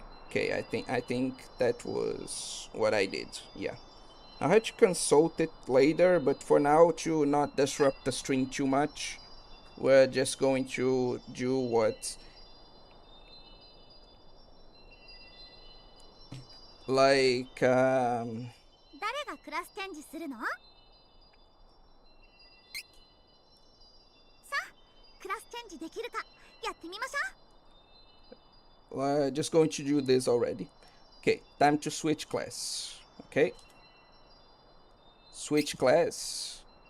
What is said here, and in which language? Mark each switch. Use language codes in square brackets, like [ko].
[en] Okay, I think that was what I did. Yeah. I'll have to consult it later, but for now, to not disrupt the stream too much, we're just going to do what, like, [ja] 誰がクラスチェンジするの？さあ、クラスチェンジできるかやってみましょう。 [en] just going to do this already. Okay, time to switch class. Okay. Switch class.